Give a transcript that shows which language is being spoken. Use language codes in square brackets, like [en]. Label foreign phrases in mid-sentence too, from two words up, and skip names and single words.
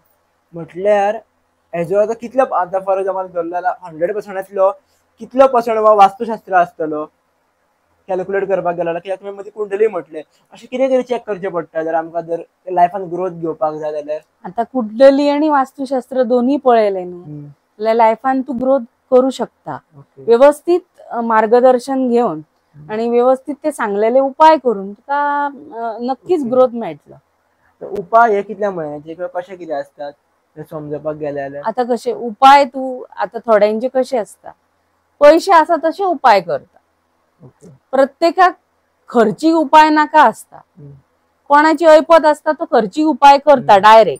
[kok] म्हटल्यार हेजो आता कितलो आता [en] for example [kok] धरलो जाल्यार 100%तलो कितलो पर्संट वास्तुशास्त्र आसतलो कॅल्क्युलेट करपाक गेलो जाल्यार? कित्याक तुमी मदीं कुंडली म्हटले, अशें कितें तरी चॅक करचें पडटा जर आमकां जर लायफान ग्रोथ घेवपाक जाय जाल्यार? आता कुंडली आणि वास्तुशास्त्र दोन्ही पळयले न्हू जाल्यार लायफान तू ग्रोथ करू शकता. व्यवस्थित मार्गदर्शन घेऊन आणि व्यवस्थित ते सांगलेले उपाय करून तुका नक्कीच ग्रोथ मेळटलो. उपाय हे कितल्या म्हयन्याचे किंवा कशे कितें असतात समजपाक गेले जाल्यार? आता कशे उपाय तू आता थोड्यांचे कशे असता पैसे आसा तसे उपाय करता. ओके. प्रत्येकाक खर्चीक उपाय नाका असता. कोणाची ऐपत असता तो खर्चीक उपाय करता डायरेक्ट.